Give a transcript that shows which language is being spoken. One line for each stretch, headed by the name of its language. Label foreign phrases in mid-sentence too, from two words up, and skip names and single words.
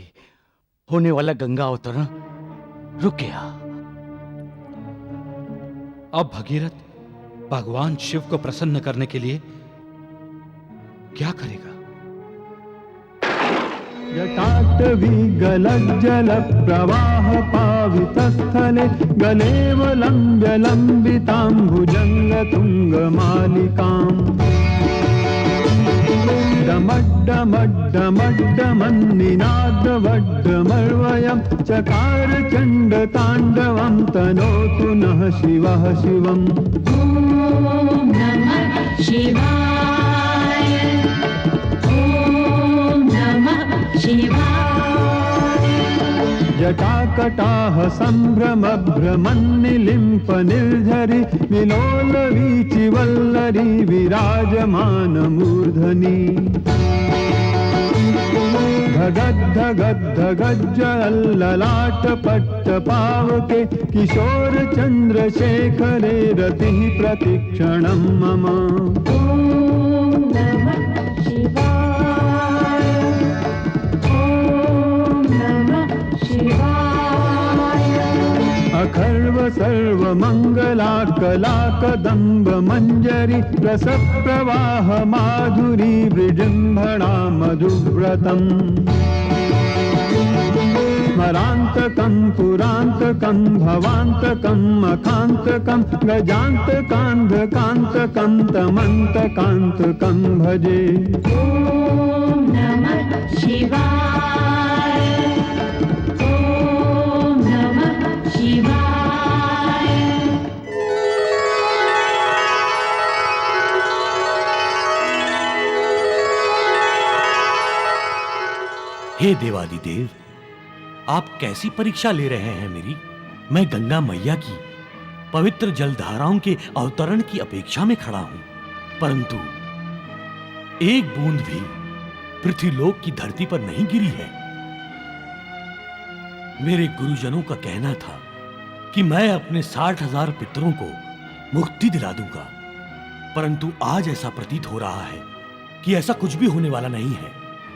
Hindi: होने वाला गंगा अवतरण रुक गया। अब भगीरथ भगवान शिव को प्रसन्न करने के लिए क्या करेगा?
Sanskrit: जटाटवी गलज्जल प्रवाह पावितस्थले गलेवलं जलंबितां भुजंग तुंगमालिकाम् डमड्डमड्डमड्डमन्निनादवड्डमर्वयं चकार चण्डताण्डवं तनोतु नः शिवः शिवम्। ॐ नमः शिवाय, ॐ नमः शिवाय। जटाकटाह संभ्रम भ्रमन्निलिम्प निर्झरि विलोल वीचि वल्लरी विराजमान मूर्धनि धगद्धगद्धगज्जललाट पट्टपावके किशोर चन्द्रशेखरे रतिः प्रतिक्षणं मम। ॐ नमः शिवाय, ॐ नमः शिवाय। अखर्व सर्वमङ्गला कलाकदम्ब मञ्जरी रसप्रवाह माधुरी विजृम्भणा मधुव्रतम् स्मरान्तकं पुरान्तकं भवान्तकं मखान्तकं गजान्तकान्धकान्तकं तमन्तकान्तकं भजे। ॐ नमः शिवाय, ॐ नमः शिवाय।
Hindi: हे देवादिदेव, आप कैसी परीक्षा ले रहे हैं मेरी? मैं गंगा मैया की पवित्र जलधाराओं के अवतरण की अपेक्षा में खड़ा हूं, परंतु एक बूंद भी पृथ्वीलोक की धरती पर नहीं गिरी है। मेरे गुरुजनों का कहना था कि मैं अपने 60,000 पितरों को मुक्ति दिला दूंगा, परंतु आज ऐसा प्रतीत हो रहा है कि ऐसा कुछ भी होने वाला नहीं है।